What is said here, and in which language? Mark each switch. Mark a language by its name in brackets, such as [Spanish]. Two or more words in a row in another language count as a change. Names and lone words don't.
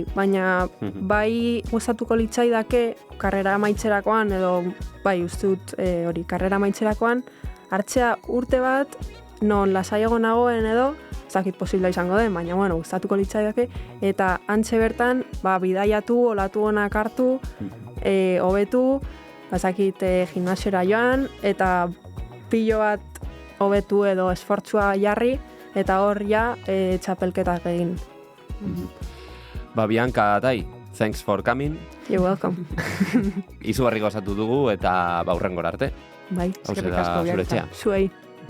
[Basque] baina bai gustatuko litzaidake karrera amaitzerakoan, edo bai ustut hori karrera amaitzerakoan, hartzea urte bat, non lasaiago nagoen edo, ez dakit posibla izango den, baina bueno, gustatuko litzaidake, eta antxe bertan, bidaiatu, olatu honak hartu, hobetu, bazakit gimnasiora joan, eta pilo bat hobetu edo esfortzua jarri, eta hor ja txapelketak egin. [English] Bianca, Tai, thanks for coming. You're welcome. [Basque] Izugarri gozatu dugu eta hurrengora arte. Bai, eskerrik asko, Bianca. Zuei.